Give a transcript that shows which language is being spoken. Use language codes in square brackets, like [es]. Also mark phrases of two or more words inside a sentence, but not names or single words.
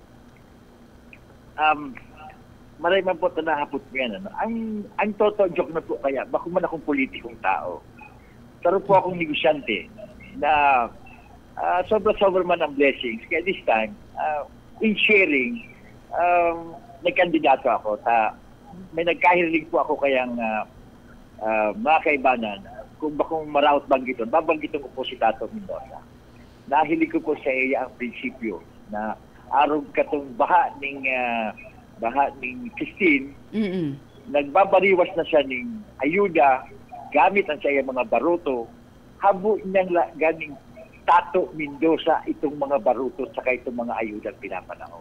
[bik] Maray man po ito nahapot mo yan. Ang Toto joke na po kaya, bako man akong politikong tao. Pero po akong negosyante na sobra-sobra man ang blessings. [en] Kaya this time, in sharing, [bik] nagkandidato ako. May nagkahirilig po ako kayang mga kaibanan, kung bakong maraot banggiton, babanggiton ko po si Tato Mendoza. Nahilig ko po sa iya ang prinsipyo na araw katong baha ning Christine, nagbabariwas na siya ning ayuda gamit ang siya mga baruto, habo niyang ganing Tato Mendoza itong mga baruto at saka itong mga ayuda pinapanahon.